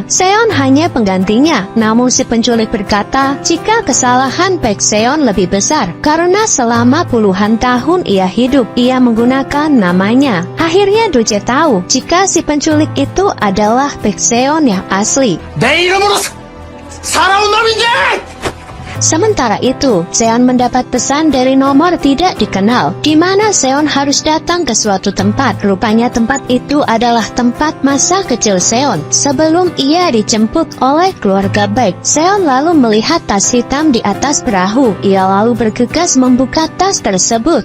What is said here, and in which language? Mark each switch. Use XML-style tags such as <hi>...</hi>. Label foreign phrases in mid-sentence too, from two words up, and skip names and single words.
<id>Seon hanya penggantinya. Namun si penculik berkata, jika kesalahan Baek Seon lebih besar, karena selama puluhan tahun ia hidup, ia menggunakan namanya. Akhirnya Dokje tahu jika si penculik itu adalah Baek Seon yang asli.</id> <ko>내 이름으로 살아온 놈이지!</ko> <id>Sementara itu, Seon mendapat pesan dari nomor tidak dikenal, di mana Seon harus datang ke suatu tempat. Rupanya tempat itu adalah tempat masa kecil Seon sebelum ia dijemput oleh keluarga Baek. Seon lalu melihat tas hitam di atas perahu. Ia lalu bergegas membuka tas tersebut.</id>